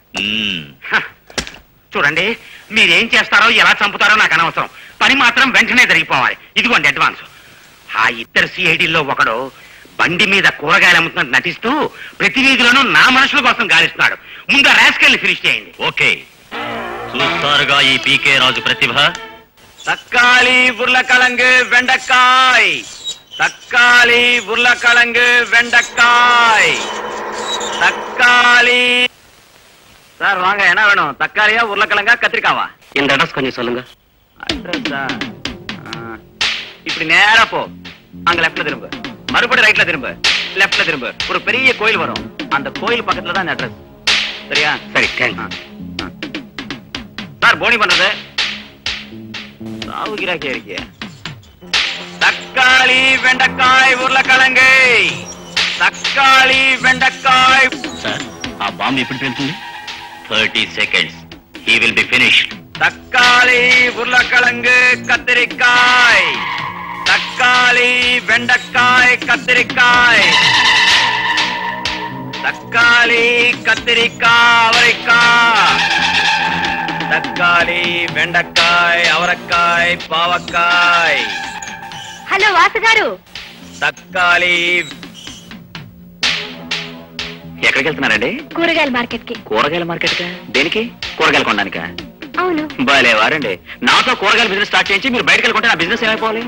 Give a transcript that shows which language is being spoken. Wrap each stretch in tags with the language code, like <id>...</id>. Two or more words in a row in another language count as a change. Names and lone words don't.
<te>చూడండి, మీరేం చేస్తారో ఎలా చంపుతారో నాకు అనవసరం. పని మాత్రం వెంటనే జరిగిపోవాలి. ఇదిగోండి అడ్వాన్స్. ఆ ఇద్దరు సిఐడిల్లో ఒకడు బండి మీద కూరగాయలు అమ్ముతున్నట్టు నటిస్తూ ప్రతి వీధిలోనూ నా మనుషుల కోసం గాలిస్తున్నాడు. ముందు రాస్కెళ్ళి ఫినిష్ చేయండి. ఓకే, చూస్తారుగా ఈ పీకే రాజు ప్రతిభ.</te> <ta>தக்காளி உருளைக்கிழங்கு வெண்டைக்காய், தக்காளி உருளைக்கிழங்கு வெண்டைக்காய், தக்காளி. சார் வாங்க, என்ன வேணும்? தக்காளியா உருளைக்கிழங்கா கத்திரிக்காவா? இந்த அட்ரஸ் கொஞ்சம் சொல்லுங்க. அட்ரஸா? இப்படி நேரா போ. அங்க லெஃப்ட்ல திரும்ப, மறுபடியும் ரைட்ல திரும்ப, லெஃப்ட்ல திரும்ப. ஒரு பெரிய கோயில் வரும், அந்த கோயில் பக்கத்துல தான் அட்ரஸ். சரியா? சரி. சார் போனி பண்றது சாவுகிறாக்கே இருக்கிய. தக்காளி வெண்டைக்காய் உருளைக்கிழங்கு, தக்காளி வெண்டைக்காய்.</ta> <te>సార్ ఆ బాంబు ఎప్పుడు పెళ్తుంది? 30 seconds.</te> <en>He will be finished.</en> <ta>தக்காளி உருளைக்கிழங்கு கத்திரிக்காய், தக்காளி வெண்டைக்காய் கத்திரிக்காய், தக்காளி கத்திரிக்காய் அவரைக்காய், தக்காளி வெண்டைக்காய் அவரைக்காய் பாவக்காய்.</ta> <te>హలో వాసు గారు, తక్కాలి. ఎక్కడికి వెళ్తున్నారండి? కూరగాయల మార్కెట్ కి. కూరగాయల మార్కెట్ కా? దేనికి? కూరగాయలు కొనడానికా? అవును. బాలేవారండి, నాతో కూరగాయల</te> <en>business start</en> <te>చేయించి మీరు బయటకు వెళ్ళుకుంటే నా బిజినెస్ ఏమైపోవాలి?</te>